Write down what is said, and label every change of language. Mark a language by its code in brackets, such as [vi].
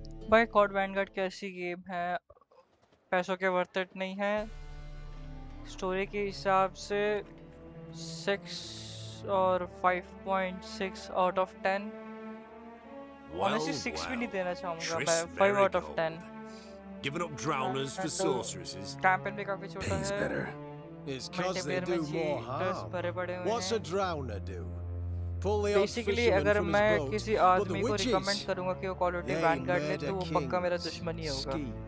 [hi] भाई code Vanguard कैसी game है, पैसों के वर्थ इट नहीं है, स्टोरी के हिसाब से 6 और 5.6 आउट ऑफ 10. Honestly 6 भी नहीं देना चाहूँगा मैं, 5 [en] out of 10. Giving up drowners for sorceresses. [hi] Campaign भी काफी छोटा है. [en] It's cause they do more harm. What's a drowner do? Pull the [hi] Basically अगर मैं किसी आदमी को रिकमेंड करूँगा कि वो कॉल ऑफ ड्यूटी वैनगार्ड ले तो वो पक्का मेरा दुश्मन ही होगा.